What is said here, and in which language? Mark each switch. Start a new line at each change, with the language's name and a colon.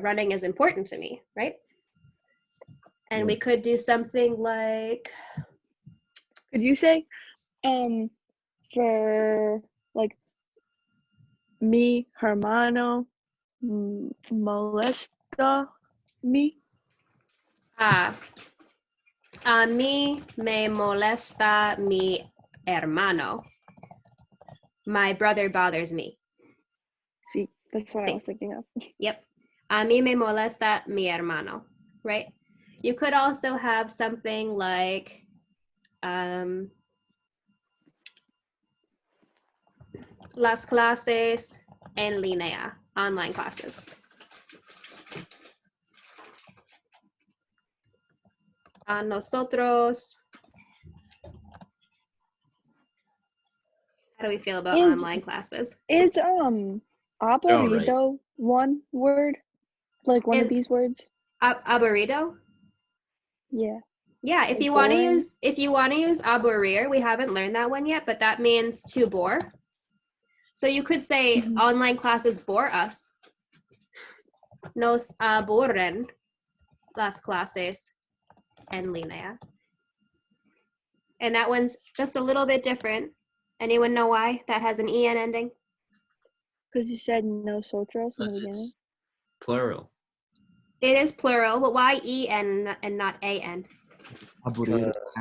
English: Running is important to me, right? And we could do something like, Could you say, for like
Spanish: mi hermano molesta me? a mí me molesta mi hermano.
English: My brother bothers me. See, that's what I
Spanish: Sí.
English: was thinking of. Yep.
Spanish: A mí me molesta mi hermano,
English: right? You could also have something like,
Spanish: las clases en línea,
English: online classes.
Spanish: A nosotros.
English: How do we feel about online classes? Is aburrido one word? Like one of these words? Aburrido? Yeah. Yeah, if Like you want to boring? use aburrir, we haven't learned that one yet, but that means to bore. So you could say online classes bore us.
Spanish: Nos aburren las clases en línea.
English: And that one's just a little bit different. Anyone know why that has an en ending? Because you said nosotros in the beginning. It's plural. It is plural, but why en and not an?
Spanish: aburrido.